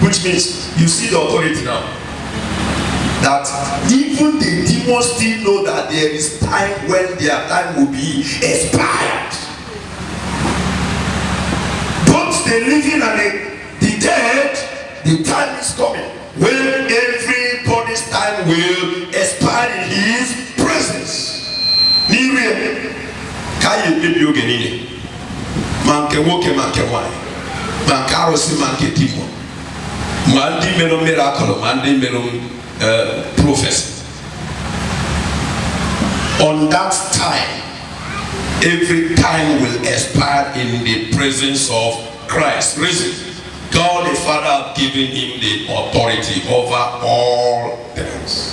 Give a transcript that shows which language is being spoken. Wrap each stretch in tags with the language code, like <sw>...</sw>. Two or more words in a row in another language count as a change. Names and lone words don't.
<en>which means you see the authority now. That even the demons still know that there is time when their time will be expired. Both the living and the dead, the time is coming when everybody's time will expire in his presence. Niwe kaye bibi oge nini. Manke woke manke wine. Manke arosi manke dimo. Mandi melo miracle, mandi melo prophecy. On that time, every time will expire in the presence of Christ. Reason, God the Father has given him the authority over all things.</en>